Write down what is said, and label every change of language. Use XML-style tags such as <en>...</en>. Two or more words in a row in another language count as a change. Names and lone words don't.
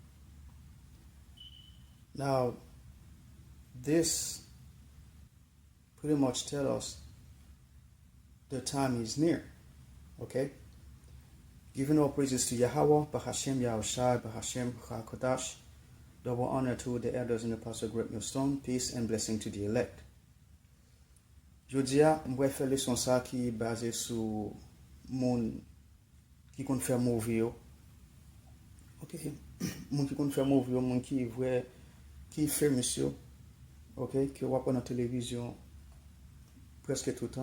<en>Now, this pretty much tells us the time is near, okay? Giving all praises to Yahweh, Bahashem Yahushai, Bahashem HaKodash. Double honor to the elders and the pastor Greg Millstone. Peace and blessing to the elect.</en> <ht>Jodia, mwen fè leçon sa ki base sou moun ki kon fè movie yo. Ok, moun ki kon fè movie yo, moun ki vwe, ki famous yo. Ok, ki wapon nan televizyon preske toutan.</ht>